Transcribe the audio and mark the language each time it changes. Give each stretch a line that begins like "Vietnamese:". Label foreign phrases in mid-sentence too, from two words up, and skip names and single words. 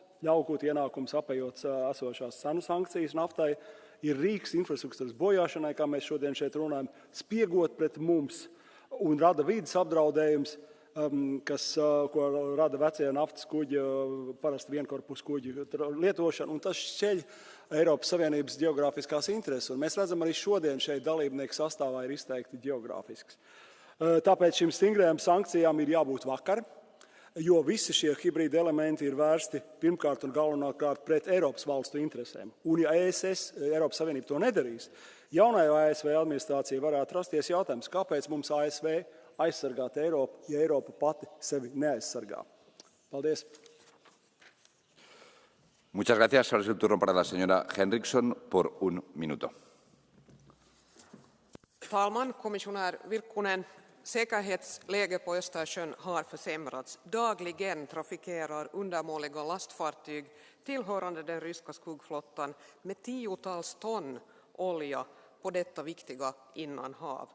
Latvian: Ļaukot ienākums apējot esošās cenu sankcijas naftai, ir rīks infrastruktūras bojāšanai, kā mēs šodien šeit runājam, spiegot pret mums un rada vides apdraudējums, ko rada vecie naftas kuģi, parasti vienkorpus kuģi lietošana, un tas šķeļ Eiropas Savienības geogrāfiskās intereses. Un mēs redzam arī šodien šeit dalībnieku sastāvā ir izteikti geogrāfisks. Tāpēc šīm stingrajām sankcijām ir jābūt vakar, jo visi šie hibrīda elementi ir vērsti pirmkārt un galvenokārt pret Eiropas valstu interesēm. Un ja Eiropas Savienība to nedarīs, jaunajā ASV administrācija varētu rasties jautājums, kāpēc mums ASV aizsargāt Eiropu, ja Eiropa pati sevi neaizsargā. Paldies!
Spanish: Muchas gracias. Ahora es el turno para la señora Henriksson por un minuto.
Swedish: Talman, kommissionär Virkkunen. Säkerhetsläget på Östersjön har försämrats. Dagligen trafikerar undermåliga lastfartyg tillhörande den ryska skuggflottan med tiotals ton olja på detta viktiga innanhav.